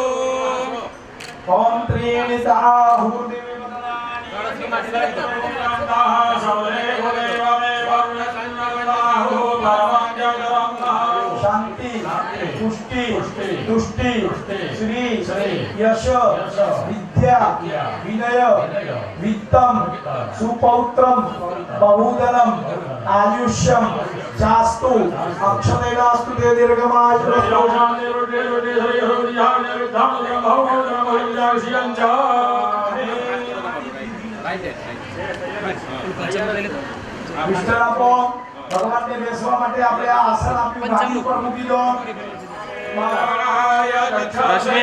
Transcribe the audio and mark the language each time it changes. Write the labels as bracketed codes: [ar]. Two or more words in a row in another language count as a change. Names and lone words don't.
[sa] ओम त्रीणि साहुति शांति पुष्टि तुष्टि श्री यश विद्या विनय वित्तम सुपौत्रम बहुधनम आयुष्यम जास्तु अक्षतेनास्तु ते दीर्घमायुरस्तु [gu] વિષ્ણુ ભગવાનને બેસવા માટે આપણે આ આસન આપ્યું ગાદી ઉપર મૂકી દો રશ્મિ